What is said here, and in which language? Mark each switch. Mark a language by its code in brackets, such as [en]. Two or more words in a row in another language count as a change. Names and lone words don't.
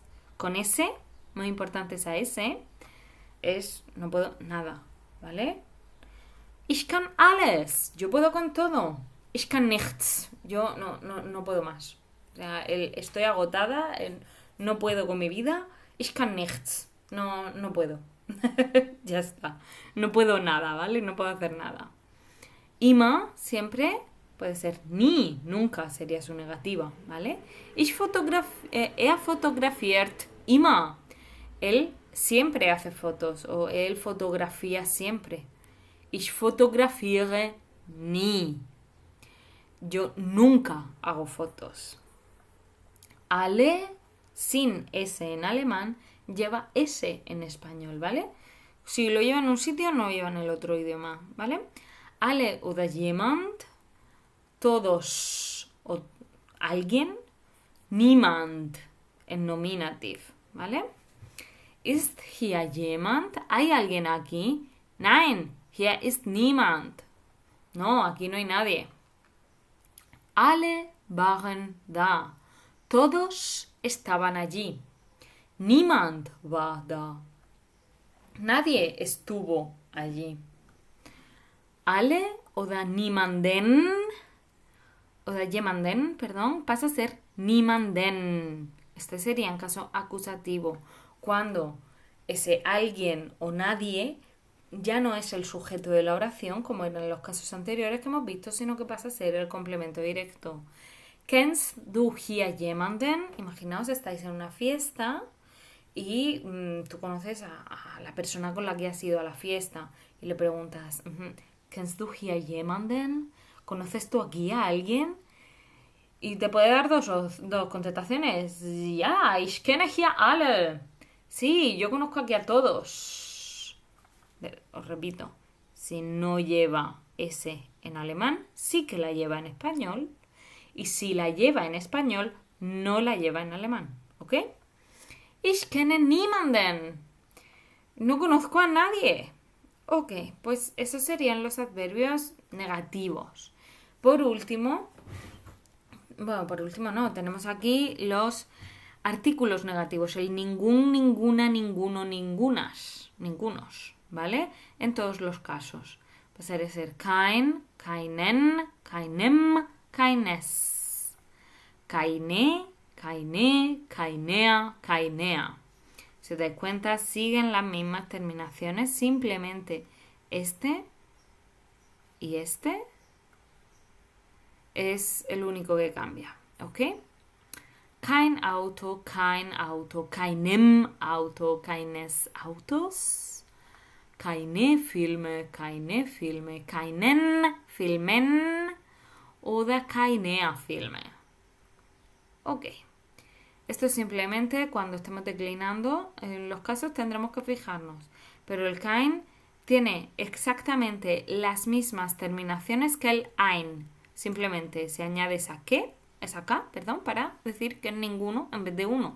[es] Con S, muy importante esa S, es no puedo nada, ¿vale? [de] Ich kann alles. [es] Yo puedo con todo. [de] Ich kann nichts. [es] Yo no puedo más. O sea, estoy agotada, no puedo con mi vida. [de] Ich kann nichts. [es] No puedo. Ya está. No puedo nada, ¿vale? No puedo hacer nada. Immer siempre puede ser nie, nunca sería su negativa, ¿vale? [de] Er fotografiert immer. [es] Él siempre hace fotos o él fotografía siempre. [de] Ich fotografiere nie. [es] Yo nunca hago fotos. Alle sin S en alemán lleva S en español, ¿vale? Si lo lleva en un sitio, no lleva en el otro idioma, ¿vale? [de] Alle oder jemand, [es] todos o alguien, niemand en nominativ, ¿vale? [de] Ist hier jemand? [es] ¿Hay alguien aquí? [de] Nein, hier ist niemand. [es] No, aquí no hay nadie. [de] Alle waren da. [es] Todos estaban allí. [de] Niemand war da. [es] Nadie estuvo allí. [de] Alle oder niemanden oder jemanden, [es] perdón, pasa a ser niemanden. Este sería en caso acusativo, cuando ese alguien o nadie ya no es el sujeto de la oración, como eran los casos anteriores que hemos visto, sino que pasa a ser el complemento directo. [de] Kennst du hier jemanden? [es] Imaginaos, estáis en una fiesta y tú conoces a la persona con la que has ido a la fiesta y le preguntas, [de] ¿Kennst du hier jemanden? [es] ¿Conoces tú aquí a alguien? Y te puede dar dos contestaciones. [de] Ja, ich kenne hier alle. [es] Sí, yo conozco aquí a todos. Os repito, si no lleva S en alemán, sí que la lleva en español. Y si la lleva en español, no la lleva en alemán. [de] ¿Ok? Ich kenne niemanden. [es] No conozco a nadie. Ok, pues esos serían los adverbios negativos. Por último no, tenemos aquí los artículos negativos, el ningún, ninguna, ninguno, ningunas, ningunos, ¿vale? En todos los casos. Pasaría a ser [de] kein, keinen, keinem, keines. Keine, keine, keinea, keinea. [es] Si te das cuenta, siguen las mismas terminaciones, simplemente este y este es el único que cambia, ¿ok? [de] Kein Auto, keinem Auto, keines Autos, keine Filme, keinen Filmen oder keinea Filme. [es] Ok. Esto es simplemente cuando estemos declinando, en los casos tendremos que fijarnos. Pero el kein tiene exactamente las mismas terminaciones que el ein. Simplemente se añade esa K, para decir que es ninguno en vez de uno.